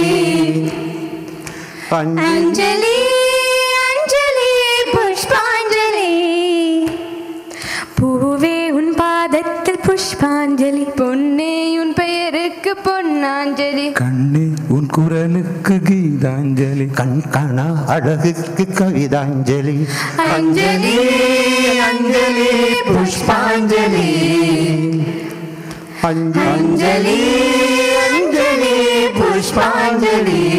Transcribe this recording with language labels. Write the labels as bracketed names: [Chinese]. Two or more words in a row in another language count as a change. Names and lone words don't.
[Hindi] अंजलि अंजलि पुष्पांजलि [Tamil] பூவே உன் பாதத்தில் புஷ்பாஞ்சலி பொன்னே உன் பெயருக்கு பொன்னாஞ்சலி கண்ணே உன் குரலுக்கு கீதாஞ்சலி கண் காணா அழகுக்கு கவிதாஞ்சலி [Hindi] अंजलि अंजलि पुष्पांजलि अंजलि अंजलि पुष्पांजलि